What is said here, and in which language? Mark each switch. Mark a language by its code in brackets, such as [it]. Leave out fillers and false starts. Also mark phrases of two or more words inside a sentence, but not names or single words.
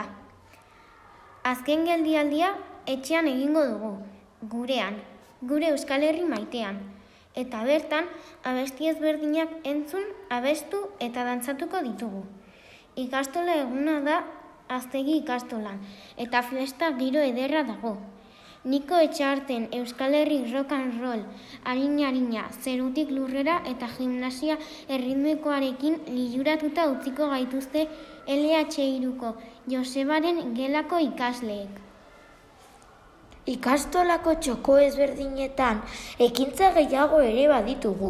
[eu] Azken geldialdia etxean egingo dugu, gurean, gure Euskal Herri maitean. Eta bertan, abesti ezberdinak entzun, abestu eta dantzatuko ditugu. Ikastola eguna da Aztegi ikastolan, eta festa giro ederra dago. Niko Etxearten Euskal Herri [en] rock and roll, [eu] arina, zerutik lurrera eta gimnasia erritmikoarekin liluratuta utziko gaituzte LH3ko Josebaren gelako ikasleek. Ikastolako txoko ezberdinetan ekintza gehiago ere baditugu.